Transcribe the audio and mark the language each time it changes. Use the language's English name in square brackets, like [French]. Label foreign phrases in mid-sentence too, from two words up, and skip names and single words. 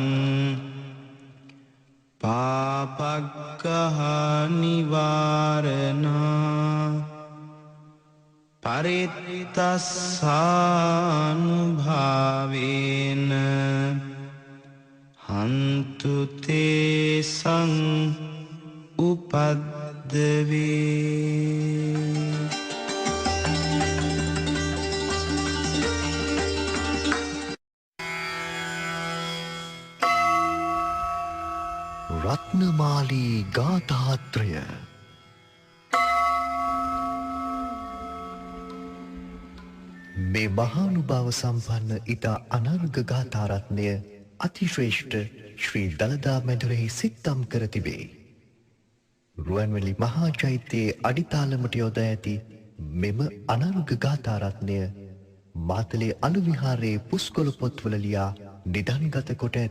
[Pali] පාපග්ගහ නිවාරණා පරිත්තස්සානුභාවේන හන්තු තේසං උපද්දවේ. [Sinhala] රත්නමාලී ගාථාත්‍රය මේ මහානුභාව සම්පන්න ඉතා අනර්ඝ ගාථාරත්නය අතිශ්‍රේෂ්ඨ ශ්‍රී දළදා මැදුරෙහි සිත්තම් කර තිබේ. රුවන්වැලි මහා චෛත්‍යයේ අඩිතාලමට යොදා ඇති මෙම අනර්ඝ ගාථාරත්නය මාතලේ අලුවිහාරයේ පුස්කොළ පොත්වල ලියා නිදන්ගත කොට ඇත.